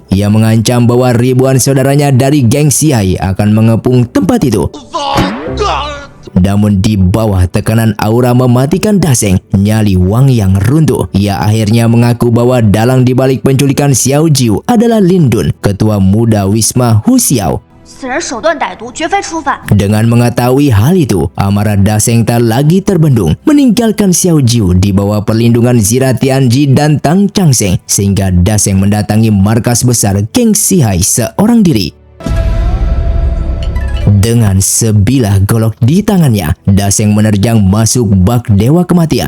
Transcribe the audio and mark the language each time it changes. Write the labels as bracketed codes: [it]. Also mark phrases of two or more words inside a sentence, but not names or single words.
[id] Ia mengancam bahwa ribuan saudaranya dari geng Sihai akan mengepung tempat itu. Namun di bawah tekanan aura mematikan Daseng, nyali Wang Yang runtuh. Ia akhirnya mengaku bahwa dalang dibalik penculikan Xiao Jiu adalah Lin Dun, ketua muda Wisma Hu Xiao. [zh] 此人手段歹毒，绝非初犯。 [id] Dengan mengetahui hal itu, amarah Daseng tak lagi terbendung, meninggalkan Xiao Jiu di bawah perlindungan Zira Tianji dan Tang Changseng, sehingga Daseng mendatangi markas besar geng Sihai seorang diri. Dengan sebilah golok di tangannya, Daseng menerjang masuk bak Dewa Kematian.